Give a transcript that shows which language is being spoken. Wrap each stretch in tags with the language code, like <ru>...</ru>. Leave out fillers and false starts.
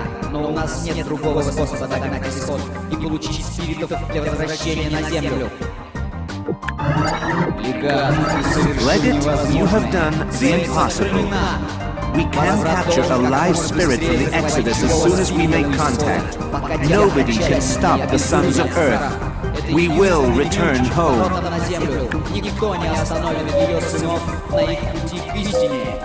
<ru>Но у нас нет другого способа догнать исход и получить спиритов для возвращения на Землю.</ru> <en>Legate, you have done the impossible. We can capture a live spirit from the Exodus as soon as we make contact. Nobody can stop the sons of Earth. We will return home.</en> <ru>Никто не остановит ее сынов на их пути к истине.</ru>